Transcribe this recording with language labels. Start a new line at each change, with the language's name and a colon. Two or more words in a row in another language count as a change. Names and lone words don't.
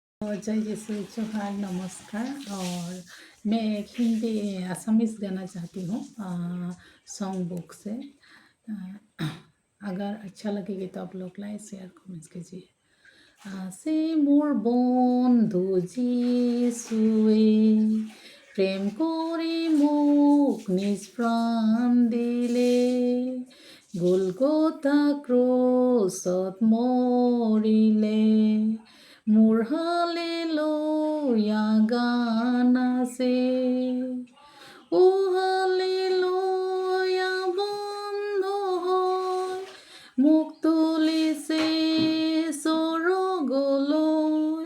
Hindi: जय यीशु जोहार नमस्कार। और मैं एक हिंदी असमीज़ गाना चाहती हूँ
English: song book
Hindi: से। अगर अच्छा लगेगी तो आप लोग
English: like share comments
Hindi: कीजिए।
Assamese: আছে মোৰ বন্ধু যিশুৱে প্রেম করে মোক নিজ প্রাণ দিলে, গোলগোথা ক্ৰুচত মৰিলে। মোৰ হালেলুয়া গান আছে, ও হালেলুয়া বন্ধ হয় মোক তুলিছে স্বৰ্গলৈ।